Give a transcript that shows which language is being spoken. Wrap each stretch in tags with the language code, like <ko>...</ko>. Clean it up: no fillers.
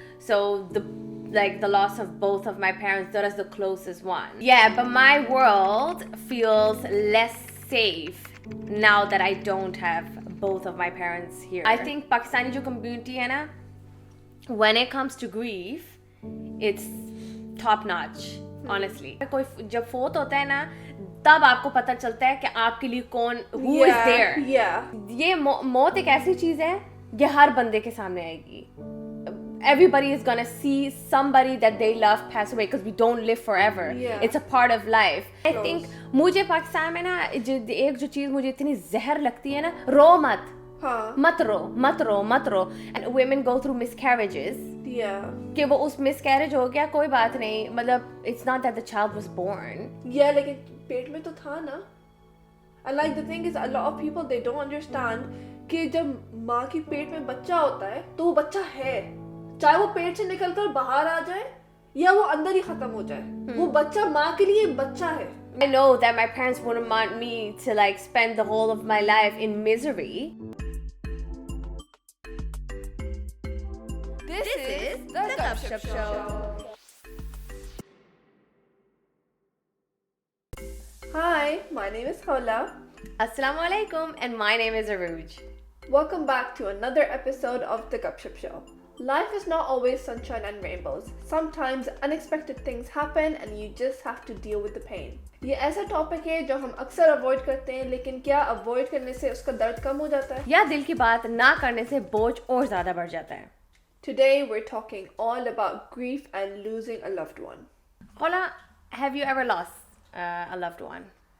<en>So the loss of both of my parents, that is the closest one. Yeah, but my world feels less safe now that I don't have both of my parents here. I think Pakistani</en> <hi>jo</hi> <en>community</en> <hi>hai na,</hi> <en>when it comes to grief, it's top notch.</en> <hi>Honestly, कोई जब फोत होता है ना, तब आपको पता चलता है कि आपके लिए कौन</hi> <en>who is there.</en> <hi>ये मौत एक ऐसी चीज है, ये हर बंदे के सामने आएगी.</hi> <en>Everybody is gonna see somebody that they love pass away because we don't live forever. It's a part of life. I think</en> <hi>मुझे पाकिस्तान में ना एक जो चीज मुझे इतनी जहर लगती है ना, रो मत. मत रो.</hi> <en>And women go through miscarriages.</en> <hi>कि वो उस miscarriage हो गया, कोई बात नहीं.</hi> <en>मतलब it's not that the child was born.</en> <hi>लेकिन पेट में तो था ना.</hi> <en>And like the thing is, a lot of people they don't understand</en> <hi>कि जब माँ की पेट में बच्चा होता है तो वो बच्चा है, चाहे वो पेट से निकलकर बाहर आ जाए या वो अंदर ही खत्म हो जाए, वो बच्चा माँ के लिए बच्चा है.</hi> <en>I know that my parents wouldn't want me to like spend the whole of my life in misery. This is the Gupshup Show. Hi, my name is Khawla. Assalamu alaikum, and my name is Arooj. Welcome back to another episode of the Gupshup Show. Life is not always sunshine and rainbows. Sometimes unexpected things happen and you just have to deal with the pain.</en> <hi>ये ऐसा topic है जो हम अक्सर avoid करते हैं, लेकिन क्या अवॉइड करने से उसका दर्द कम हो जाता है या दिल की बात ना करने से बोझ और ज़्यादा बढ़ जाता है.</hi> <en>Today we're talking all about grief and losing a loved one. Khawla, have you ever lost a loved one?</en>